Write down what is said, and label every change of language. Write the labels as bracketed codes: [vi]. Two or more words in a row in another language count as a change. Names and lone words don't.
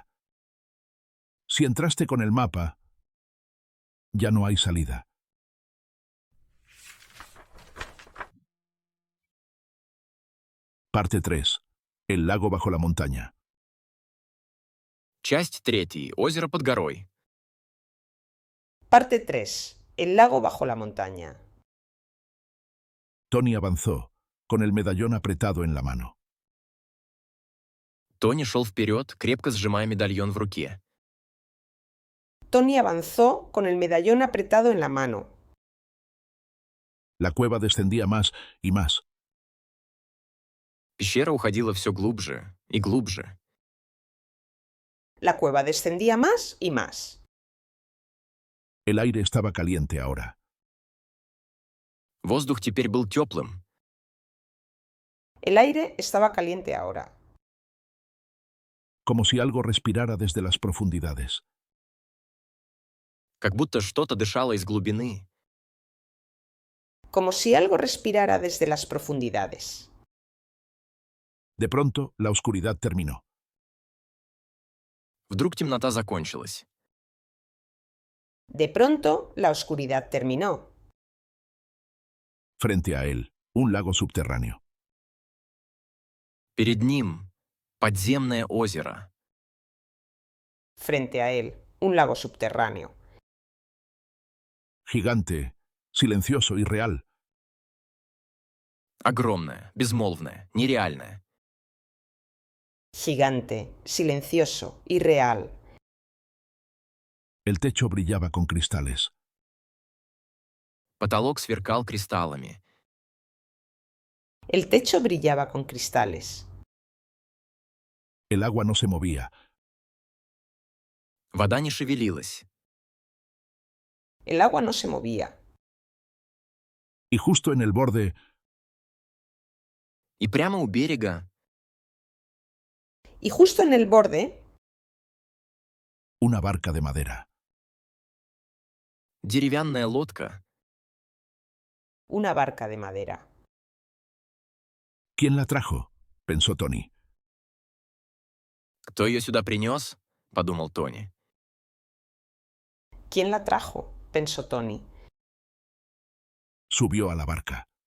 [es] Si entraste con el mapa, ya no hay salida. Parte 3. El lago bajo la montaña. [ru] Часть 3. Озеро под горой. [es] Parte 3. El lago bajo la montaña. Tony avanzó, con el medallón apretado en la mano. [ru] Тони шел вперед, крепко сжимая медальон в руке. [es] Tony avanzó con el medallón apretado en la mano. La cueva descendía más y más. [ru] Пещера уходила все глубже и глубже. [es] La cueva descendía más y más. El aire estaba caliente ahora. [ru] Воздух теперь был теплым. [es] El aire estaba caliente ahora, Como si algo respirara desde las profundidades. [ru] Как будто что-то дышало из глубины. [es] como si algo respirara desde las profundidades. De pronto, la oscuridad terminó. [ru] Вдруг темнота закончилась. [es] De pronto, la oscuridad terminó. Frente a él, un lago subterráneo. [ru] Перед ним подземное озеро. [es] Frente a él, un lago subterráneo. Gigante, silencioso y real. [ru] Огромное, безмолвное, нереальное. [es] Gigante, silencioso y real. El techo brillaba con cristales. [ru] Потолок сверкал кристаллами. [es] El techo brillaba con cristales. El agua no se movía. [ru] Вода не шевелилась. [es] El agua no se movía. Y justo en el borde, [ru] И прямо у берега [es] Y justo en el borde, una barca de madera. [ru] деревянная лодка. [es] una barca de madera. ¿Quién la trajo? Pensó Tony. [ru] Кто ее сюда принес? Подумал Тони. [es] ¿Quién la trajo? Pensó Tony. Subió a la barca.